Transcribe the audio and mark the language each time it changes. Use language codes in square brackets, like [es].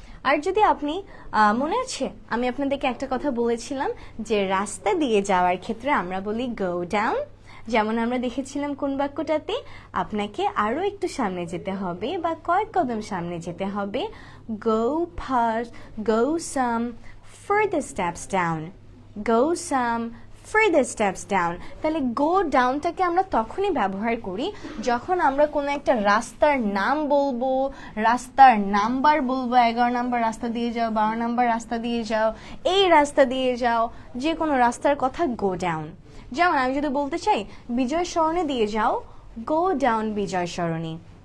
[bn] আর যদি আপনি মনে আছে আমি আপনাদেরকে একটা কথা বলেছিলাম যে রাস্তা দিয়ে যাওয়ার ক্ষেত্রে আমরা বলি গো ডাউন। যেমন আমরা দেখেছিলাম কোন বাক্যটাতে আপনাকে আরো একটু সামনে যেতে হবে বা কয়েক কদম সামনে যেতে হবে, গো ফাস্ট, গো সাম further steps down. [en] go some further steps down। [bn] তাহলে go down টাকে আমরা তখনই ব্যবহার করি যখন আমরা কোনো একটা রাস্তার নাম বলবো, রাস্তার নাম্বার বলবো, 11 নাম্বার রাস্তা দিয়ে যাও, 12 নাম্বার রাস্তা দিয়ে যাও, এই রাস্তা দিয়ে যাও, যে কোনো রাস্তার কথা go down। যেমন আমি যদি বলতে চাই বিজয় সরণি দিয়ে যাও, go down বিজয় সরণি।